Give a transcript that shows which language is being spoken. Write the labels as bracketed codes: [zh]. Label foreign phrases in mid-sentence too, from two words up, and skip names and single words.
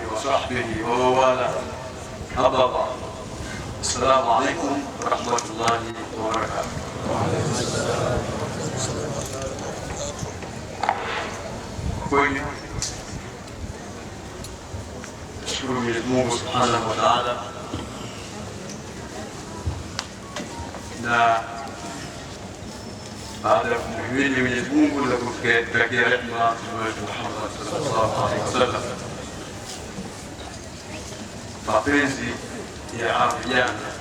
[ar] وصحبه ومن والاه. أما بعد، السلام عليكم ورحمة الله وبركاته. [sw] Kweli nashukuru Mwenyezi Mungu [ar] سبحانه وتعالى, [sw] na baada ya kumhimidi Mwenyezi Mungu na kumtakia rehema Mtume wetu Muhammad [ar] صلى الله عليه وسلم, [sw] mapenzi ya vijana